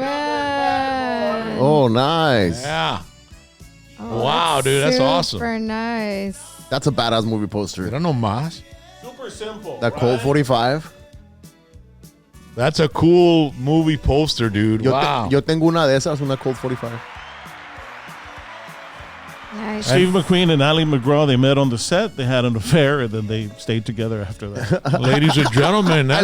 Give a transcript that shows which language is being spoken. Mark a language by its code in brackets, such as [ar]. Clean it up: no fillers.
[en] man. that Oh, nice. Yeah. Oh, Wow, dude, that's awesome. Super nice. That's a badass movie poster. I don't know más. Super simple. That Colt right? 45. That's a cool movie poster, dude. Wow. [es] Yo tengo una de esas, una Colt 45. [en] Nice. Steve McQueen and Ali McGraw, they met on the set. They had an affair, and then they stayed together after that. Ladies and gentlemen, that